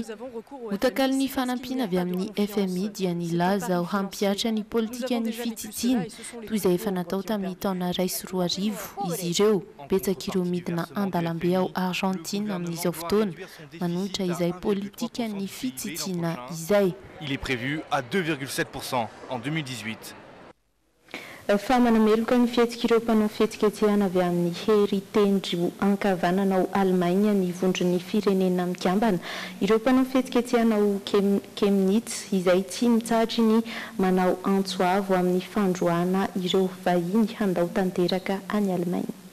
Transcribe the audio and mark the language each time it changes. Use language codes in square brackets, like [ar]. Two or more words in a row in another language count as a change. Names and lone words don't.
[mg] Hotakalo ny fanampiana avy amin'ny FMI dia nilaza ho hampiatra ny politika ny fitsitsina toy izay efa natao tamin'ny taona 2020 izy ireo. Betsaka ireo midina andalambe ao Argentine amin'izao fotoana manolotra izay politika ny fitsitsina izay. [fr] Il est prévu à 2,7% en 2018. [mg] Fa manameloka ny fihetsika ireo mpanao fihetsiketsehana avy amin'ny hery tendry ankavanana ao Allemagne ny vondron'ny firenena mikambana. Ireo mpanao fihetsiketsehana ao Chemnitz izay tsy mitsahatra ny manao antsoavo amin'ny fandroana ireo vahiny handao tanteraka any Allemagne.